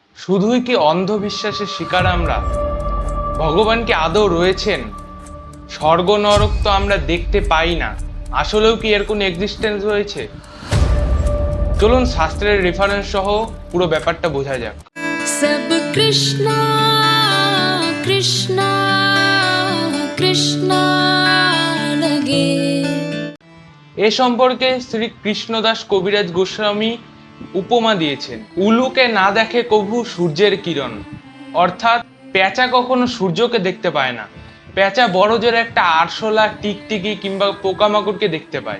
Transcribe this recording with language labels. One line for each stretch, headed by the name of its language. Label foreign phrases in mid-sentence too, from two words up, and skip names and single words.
Bangla: শুধুই কি অন্ধবিশ্বাসের শিকার আমরা? ভগবান কি আদৌ রয়েছেন? স্বর্গ নরক তো আমরা দেখতে পাই না, আসলেও কি এর কোনো এক্সিস্টেন্স রয়েছে? চলুন শাস্ত্রের রেফারেন্স সহ পুরো ব্যাপারটা বোঝা যাক।
Hindi: सब कृष्णा कृष्णा कृष्णा लगे।
Bangla: এ সম্পর্কে শ্রী কৃষ্ণদাস কবিরাজ গোস্বামী উপমা দিয়েছেন, উলুকে না দেখে কভু সূর্যের কিরণ। অর্থাৎ পেঁচা কখনো সূর্যকে দেখতে পায় না, পেঁচা বড় জোরে একটা আরশোলা, টিকটিকি কিংবা পোকামাকড়কে দেখতে পায়।